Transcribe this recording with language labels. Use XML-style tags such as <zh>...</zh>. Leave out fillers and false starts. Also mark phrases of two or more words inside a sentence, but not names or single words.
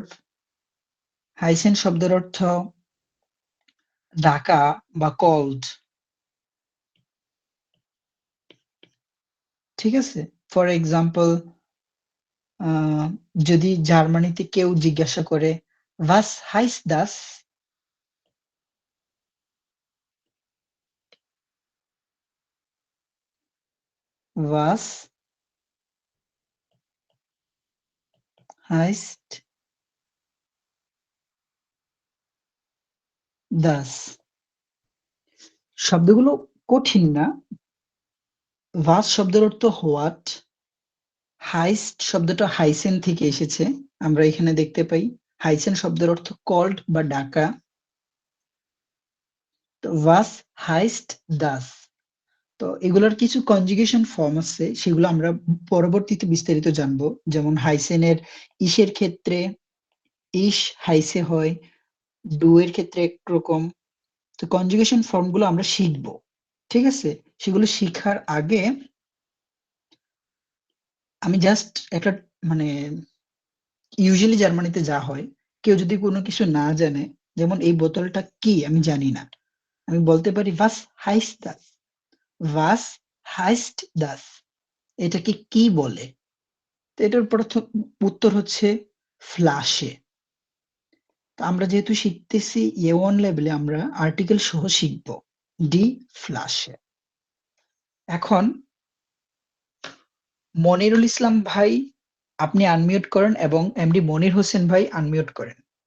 <bn>হাইসেন শব্দের অর্থ ডাকা বা কল্ড। ঠিক আছে?</bn> <en>for example,</en> <bn>যদি জার্মানিতে কেউ জিজ্ঞাসা করে,</bn> <de>"Was heißt das?" Was heißt das?</de> <bn>শব্দগুলো কঠিন না। Was শব্দের অর্থ হোয়াট। হাইস্ট শব্দটা হাইসেন থেকে এসেছে। আমরা এখানে দেখতে পাই হাইসেন শব্দের অর্থ কল্ড বা ডাকা।</bn> <de>তো was heißt das?</de> <bn>তো এগুলোর কিছু</bn> <en>conjugation form</en> <bn>আছে, সেগুলো আমরা পরবর্তীতে বিস্তারিত জানবো। যেমন হাইসেনের ইসের ক্ষেত্রে</bn> <de>ich heiße</de> <bn>হয়, ডু এর ক্ষেত্রে একরকম। তো</bn> <en>conjugation form</en> <bn>গুলো আমরা শিখবো। ঠিক আছে? সেগুলো শিখার আগে আমি জাস্ট একটা মানে ইউজুয়ালি জার্মানিতে যা হয়, কেউ যদি কোনো কিছু না জানে, যেমন এই বোতলটা কি আমি জানি না, আমি বলতে পারি</bn> <de>was heißt das? Was heißt das?</de> <bn>এটাকে কি বলে? তো এটার প্রথম উত্তর হচ্ছে ফ্লাশে। তো আমরা যেহেতু শিখতেছি A1 লেভেলে, আমরা আর্টিকেল সহ শিখবো</bn> <de>die Flasche.</de> <bn>এখন মনিরুল ইসলাম ভাই, আপনি আনমিউট করেন এবং এমডি মনির হোসেন ভাই আনমিউট করেন।</bn>